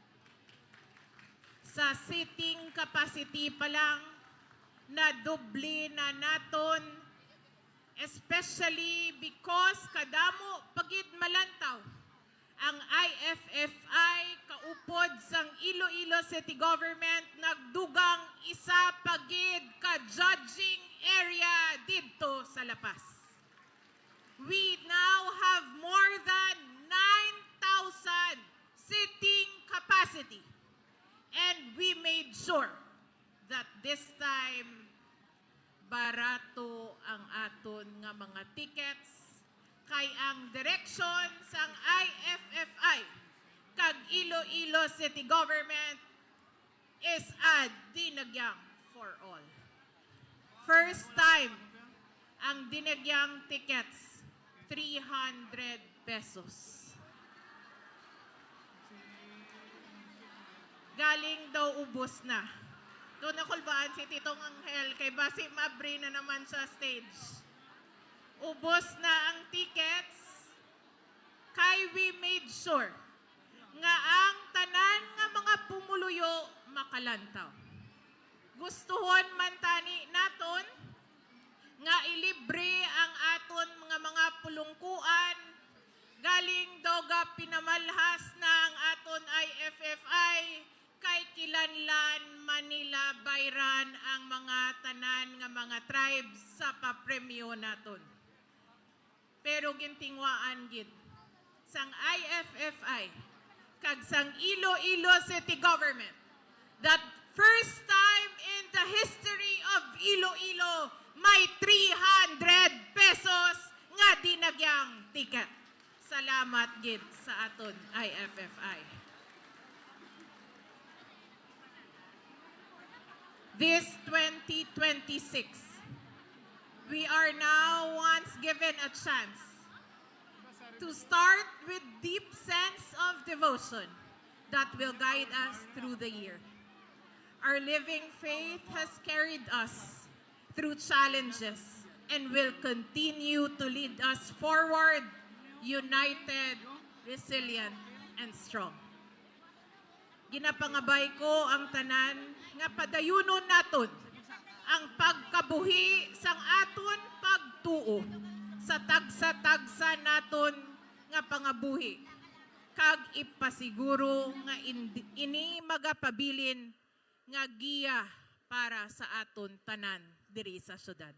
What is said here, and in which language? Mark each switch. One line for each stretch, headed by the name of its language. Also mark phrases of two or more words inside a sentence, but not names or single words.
Hiligaynon: Sa seating capacity pa lang, na doble na naton, especially because kadamo pagid malantaw ang IFFI kaupod sang Iloilo City Government nagdugang isa pagid ka judging area didto sa Lapas.
English: We now have more than 9,000 sitting capacity, and we made sure that this time
Hiligaynon: barato ang aton nga mga tickets kay ang direksyon sang IFFI kag Iloilo City Government
English: is a Dinagyang for all.
Hiligaynon: First time ang Dinagyang tickets 300 pesos. galing daw ubos na. Doon nakulbaan si Titong Anghel kay Basi Mabri na naman sa stage. Ubos na ang tickets, kay
English: we made sure
Hiligaynon: nga ang tanan nga mga pumuluyo makalantaw. Gustuhon man tani naton nga ilibre ang aton mga pulungkuan galing doga pinamalhas na ang aton IFFI kay kilanlan Manila bayran ang mga tanan nga mga tribes sa papremyo naton. Pero gintingwaan gid sang IFFI kag sang Iloilo City Government
English: that first time in the history of Iloilo
Hiligaynon: may 300 pesos nga dinagyang ticket. Salamat gid sa aton IFFI.
English: This 2026, we are now once given a chance to start with deep sense of devotion that will guide us through the year. Our living faith has carried us through challenges and will continue to lead us forward, united, resilient, and strong.
Hiligaynon: Ginapangabay ko ang tanan nga padayunon naton ang pagkabuhi sang aton pagtuo sa tagsa-tagsa naton nga pangabuhi kag ipasiguro nga ini magapabilin nga giya para sa aton tanan diri sa syudad.